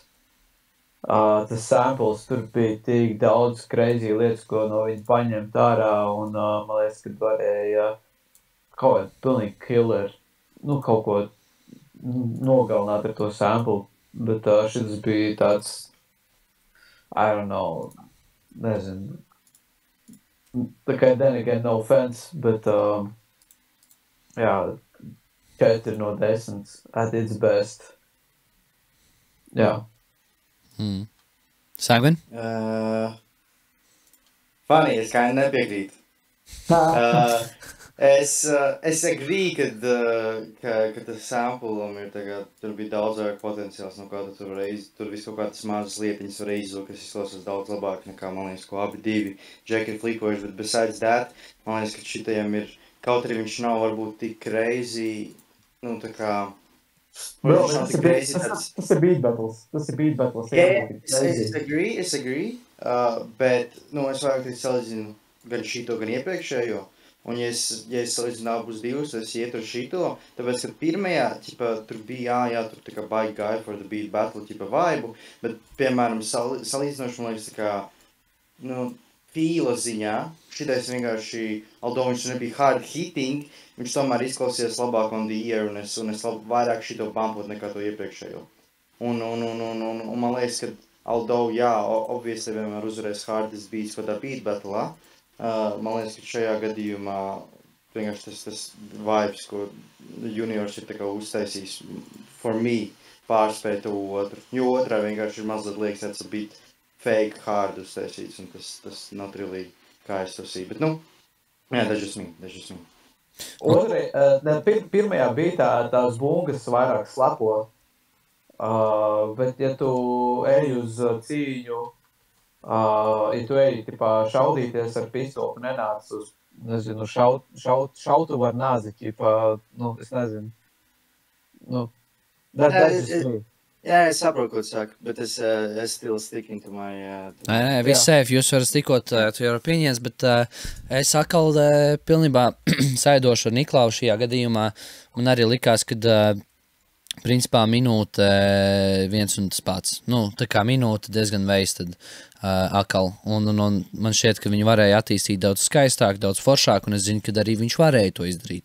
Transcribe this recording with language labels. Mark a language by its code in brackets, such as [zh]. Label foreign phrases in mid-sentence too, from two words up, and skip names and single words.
[lv] Tas samples tur bija tik daudz crazy lietas, ko no viņa paņemt ārā, un man liekas, ka varēja kaut kādu pilnīgi killer kaut ko nogalināt ar to sample, bet šis bija tāds, [en] I don't know, [lv] nezinu, tā kā [en] then again no offense, [lv] bet, jā, 4 no 10 [en] at its best. [lv] Jā. Sagvin? Funny, es kā nepiekrītu. Es agree, ka tas samplam ir tagad, tur bija daudz vairāk potenciāls, no kā tur viss kaut kā tas mazas lietiņas var izlūk, kas izklausās daudz labāk nekā, man liekas, ko abi divi Džeki ir flikojuši, bet [en] besides that, [lv] man liekas, ka šitajam ir, kaut arī viņš nav varbūt tik crazy, tā kā, Tas ir [en] beat battles. [lv] Es agree, bet, es vairāk teikt salīdzinu gan šito, gan iepriekšējo. Un, ja es salīdzinu abus divus, es ietu ar šito, tāpēc, ka pirmajā, tur bija, tur tā kā baigi gāja [en] for the beat battle, vibe, [lv] bet, piemēram, salīdzinoši, man liekas, tā kā, fīla ziņā, šitais vienkārši, although viņš nebija [en] hard hitting, [lv] viņš tomēr izklausījās labāk [en] on the ear, [lv] un es vairāk šito pampot nekā to iepriekšējo. Un man liekas, ka, although, obviously vienmēr uzvarēs [en] hardest beats [lv] kaut tā [en] beat battle, [lv] man liekas, ka šajā gadījumā vienkārši tas vibes, ko juniors ir tā kā uztaisījis [en] for me, [lv] pārspēja to otru. Jo otrā vienkārši ir mazliet liekas, tāds [en] a bit fake hard [lv] uztaisīts, un tas [en] not really [lv] kā es to see. [en] Bet, that's just me. [lv] Pirmajā bija tās bungas vairāk slapo, bet ja tu ej uz cīņu, ja tu ej šaudīties ar pistoli, nenāc uz, nezinu, šautu var nāzi, es nezinu. [en] That's just me. [lv] Jā, es saprotu, ko tu saki, bet es [en] still sticking to my... [lv] Nē, viss safe, jūs varat tikot [en] to your opinions, [lv] bet es atkal pilnībā saidošu ar Niklauvu šajā gadījumā. Man arī likās, kad principā minūte viens un tas pats. Tā kā minūte diezgan wasted atkal. Un man šķiet, ka viņi varēja attīstīt daudz skaistāk, daudz foršāk, un es zinu, ka arī viņš varēja to izdarīt.